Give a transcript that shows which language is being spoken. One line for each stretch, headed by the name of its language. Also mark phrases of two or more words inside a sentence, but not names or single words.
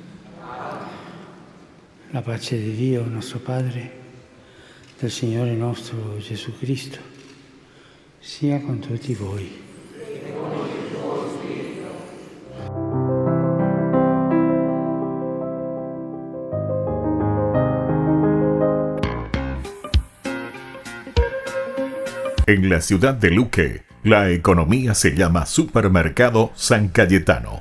Italian: La pace di Dio, nostro Padre, del Signore nostro Gesù Cristo, sia con tutti voi.
Spanish: En la ciudad de Luque, la economía se llama Supermercado San Cayetano.